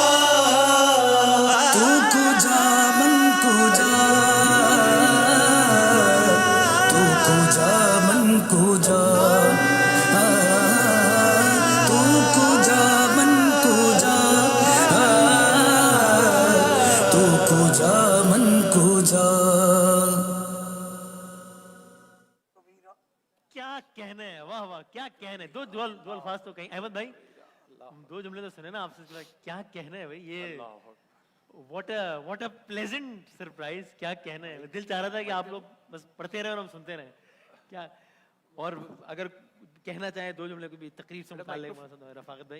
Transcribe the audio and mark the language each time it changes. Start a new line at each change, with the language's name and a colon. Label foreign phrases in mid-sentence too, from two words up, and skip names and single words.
Persian: تو کجا من کجا تو کجا من کجا تو کجا من کجا تو کجا من کجا
Urdu: کیا کہنا ہے، واہ واہ کیا کہنا ہے. دو الفاظ تو کہیں. احمد بھائی دو جملے تو سنے نا آپ سے, کیا کہنا ہے بھائی, یہ
English: what a pleasant surprise,
Urdu: کیا کہنا ہے. دل چاہ رہا تھا کہ آپ لوگ بس پڑھتے رہے اور ہم سنتے رہے. کیا, اور اگر کہنا چاہیں دو جملے کو بھی تقریب سے متعلق, رفاقت بھائی.